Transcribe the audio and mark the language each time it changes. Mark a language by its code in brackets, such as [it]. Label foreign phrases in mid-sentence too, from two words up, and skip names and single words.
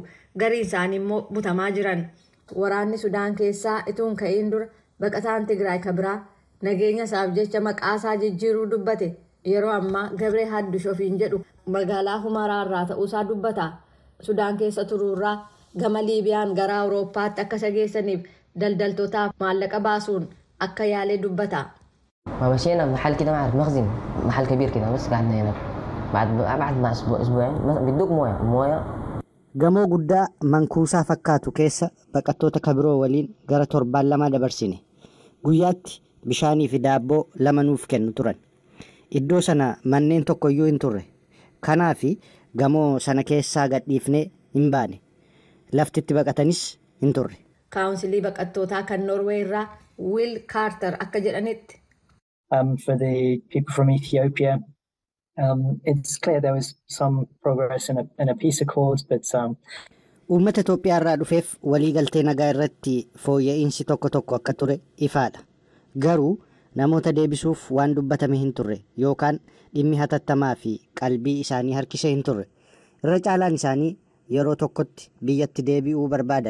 [om] Gariin isaanii immoo butamaa jiran. Waraanni Sudaan keessaa ituun ka'iin dura baqataan Tigraay kabiraa nageenya isaaf jecha maqaasaa jijjiiruu dubbate. Yeroo ammaa Gabree Haddush ofiin jedhu magaalaa Humaraa irraa ta'uusaa dubbata. Sudaan keessa turuurraa gama Liibiyaan gara Awurooppaatti akka isa geessaniif daldaltootaaf maallaqa baasuun akka yaalee dubbata. [ar] ما مشينا محل كده ما عارف مخزن محل كبير كده بس قعدنا هنا بعد مع اسبوعين بيدوك مويه [om] gamoo guddaa mankuusaa fakkaatu keessa baqattoota kabiroo waliin gara 7 dabarsine guyyaatti bishaanii fi daabboo 2 nuuf kennu turan. Iddoo sana manneen tokkoyyuu hin turre. Kanaaf gamoo sana keessaa gadhiifnee hin baane. Laftitti baqatanis hin turre. Kaawunsilii baqattootaa kan Norway irraa Will Carter akka jedhanitti [en] for the people from Ethiopia, it's clear there was some progress in a peace accord, but [om] uummata Itoophiyaa irraa dhufeef waliigaltee nagaa irratti fooyya'insi tokko akka ture ifaadha. Garuu namoota deebisuuf waan dubbatame hin turre yookaan dhimmi hatattamaa fi qalbii isaanii harkisee hin turre. Irra caalaan isaanii yeroo tokkotti biyyatti deebi'uu barbaadan.